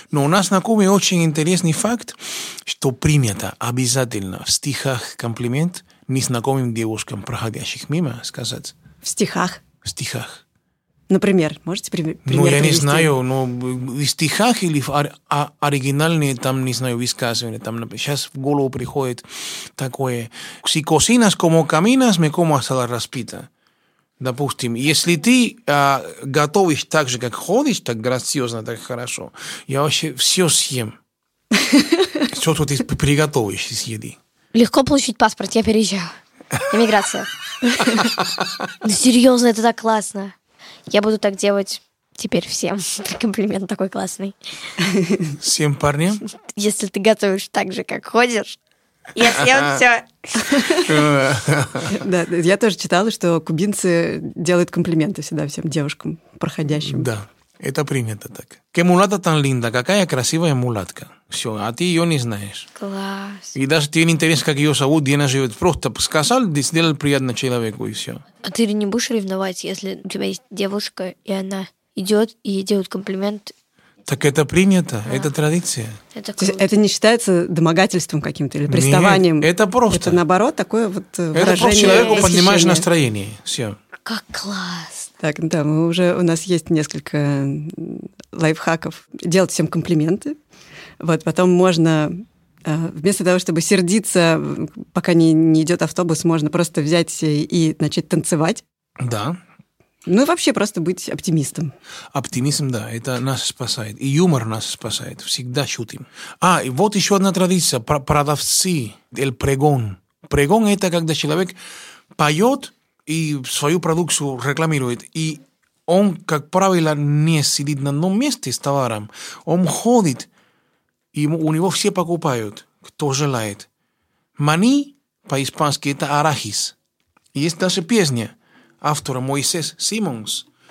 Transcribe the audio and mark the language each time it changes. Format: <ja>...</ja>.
<ru>Но у нас на Кубе очень интересный факт, что принято обязательно в стихах комплимент незнакомым девушкам, проходящих мимо, сказать. В стихах? В стихах. Например, можете пример привести? Ну, я привести? Не знаю, но в стихах или в оригинальные, там, не знаю, высказывания, там, сейчас в голову приходит такое.</ru> <es>Si cocinas como caminas, me como hasta la</es> <ru>распита. Допустим, если ты готовишь так же, как ходишь, так грациозно, так хорошо, я вообще все съем. Все, что ты приготовишь из еды. Легко получить паспорт, я переезжаю. Иммиграция. Серьезно, это так классно. Я буду так делать теперь всем. Комплимент такой классный. Всем парням? Если ты готовишь так же, как ходишь, я съем все. Да, я тоже читала, что кубинцы делают комплименты всегда всем девушкам проходящим. Да, это принято так.</ru> <es>Que mulata tan linda,</es> <ru>какая красивая мулатка. Все, а ты ее не знаешь. Класс. И даже тебе не интересно, как ее зовут, где она живет. Просто сказал, сделал приятно человеку, и все. А ты не будешь ревновать, если у тебя есть девушка, и она идет и делает комплимент? Так это принято, да. Это традиция. Это круто. То есть это не считается домогательством каким-то или приставанием? Нет, это просто. Это наоборот такое вот выражение. Это просто человеку поднимаешь настроение, все. Как класс. Так, да, мы уже, у нас есть несколько лайфхаков. Делать всем комплименты. Вот, потом можно, вместо того, чтобы сердиться, пока не идет автобус, можно просто взять и начать танцевать. Да. Ну, и вообще просто быть оптимистом. Оптимизм, да, это нас спасает. И юмор нас спасает. Всегда шутим. А, и вот еще одна традиция. Продавцы, el pregón. Pregón – это когда человек поет и свою продукцию рекламирует, и он, как правило, не сидит на одном месте с товаром. Он ходит, и у него все покупают, кто желает. Мани, по-испански, это арахис. И есть даже песня автора Моисес Симонс.</ru>